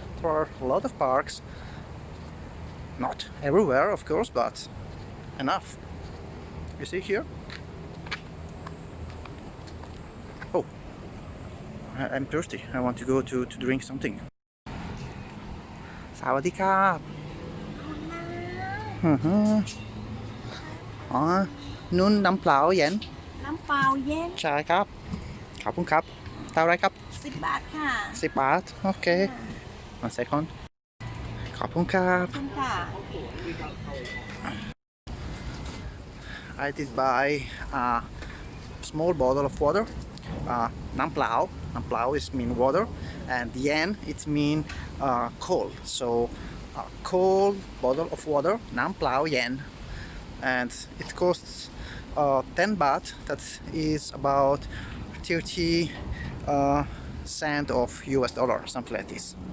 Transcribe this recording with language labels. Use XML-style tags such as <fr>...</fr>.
<en>There are a lot of parks, not everywhere of course, but enough. You see here? Oh, I'm thirsty. I want to go to drink something.</en> <th>สวัสดีครับอ๋อนุ่นน้ำเปล่าเย็นน้ำเปล่าเย็นใช่ครับขอบคุณครับเท่าไรครับ10 บาทค่ะ10 บาทโอเค 1 second ขอบคุณครับขอบคุณค่ะ I did buy a small bottle of water.</th> <en>น้ำเปล่า น้ำเปล่า is mean water, and yen it mean cold. So a cold bottle of water, น้ำเปล่า yen, and it costs 10 baht. That is about 30 cent of US dollar, something like this.</en>